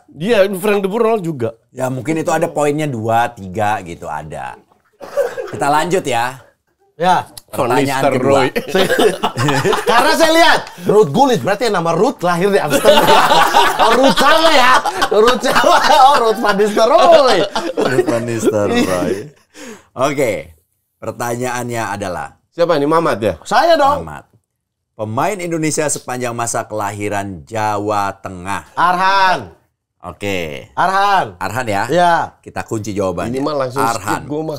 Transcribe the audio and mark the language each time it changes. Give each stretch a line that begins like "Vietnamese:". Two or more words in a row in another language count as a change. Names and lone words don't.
Indonesian: Dia Frank de Boer juga. Ya mungkin itu ada poinnya 2, 3 gitu ada. Kita lanjut ya. Ya. Pertanyaan kedua. Karena saya lihat Ruud Gullit berarti nama Ruud lahir di Amsterdam. Oh, Ruud sama ya. Ruud sama. Oh, Ruud van Nistelrooy. Ruud van Nistelrooy. Oke. Pertanyaannya adalah. Siapa ini, Mamat ya? Saya dong. Mamat. Pemain Indonesia sepanjang masa kelahiran Jawa Tengah. Arhan. Oke. Arhan ya? Ya. Kita kunci jawabannya. Ini mah langsung Arhan. skip gue mah.